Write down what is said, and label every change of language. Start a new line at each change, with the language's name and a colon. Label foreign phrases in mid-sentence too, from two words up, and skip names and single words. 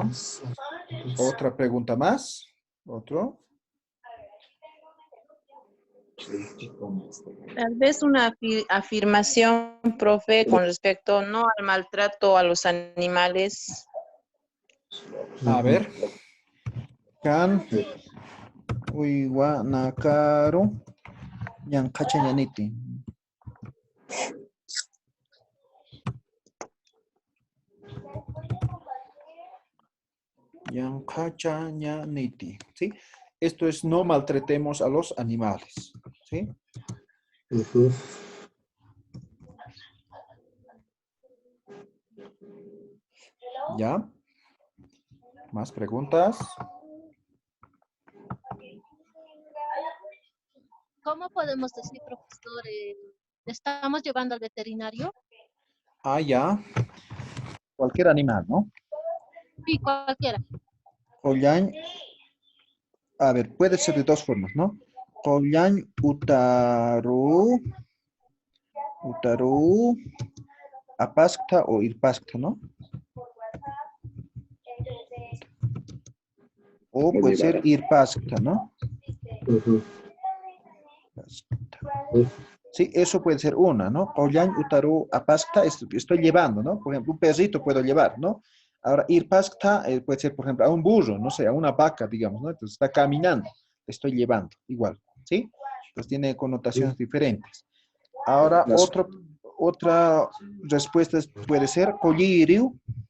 Spanish: Otra pregunta más. ¿Otro? Tal vez una afirmación, profe, con respecto no al maltrato a los animales. A ver.
Aymara: Kan uiwa nakaru yankacha yaniti. Yankacha yaniti.
Spanish: ¿Sí? Esto es no maltratemos a los animales. ¿Sí? ¿Ya? ¿Más preguntas? ¿Cómo podemos decir, profesor, ¿le estamos llevando al veterinario? Ah, ya. Cualquier animal, ¿no? Sí, cualquiera. Koyan, a ver, puede ser de dos formas, ¿no?
Aymara: Koyan utaru, apaskta o irpaskta, ¿no?
Spanish: O puede ser irpaskta, ¿no? Sí, eso puede ser una, ¿no?
Aymara: Koyan utaru apaskta,
Spanish: estoy llevando, ¿no? Por ejemplo, un perrito puedo llevar, ¿no? Ahora, irpaskta puede ser, por ejemplo, a un burro, no sé, a una vaca, digamos, ¿no? Entonces está caminando, estoy llevando, igual, ¿sí? Entonces tiene connotaciones diferentes. Ahora, otra respuesta puede ser kolliriu.